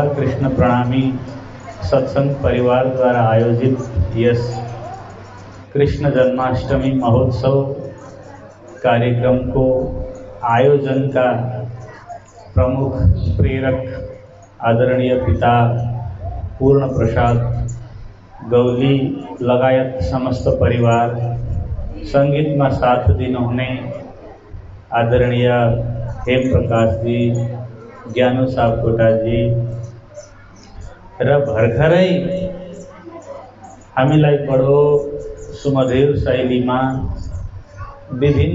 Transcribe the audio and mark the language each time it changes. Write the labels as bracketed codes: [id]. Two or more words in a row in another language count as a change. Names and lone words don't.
[ne] कृष्ण प्रणामी सत्संग परिवार द्वारा आयोजित यस कृष्ण जन्माष्टमी महोत्सव कार्यक्रम को आयोजन का प्रमुख प्रेरक आदरणीय पिता पूर्ण प्रसाद गौली लगायत समस्त परिवार, संगीत में साथ दिनुहुने आदरणीय हेम प्रकाश जी, ज्ञानु सापकोटा जी र भर्खरै हामीलाई बडो सुमधुर शैलीमा विभिन्न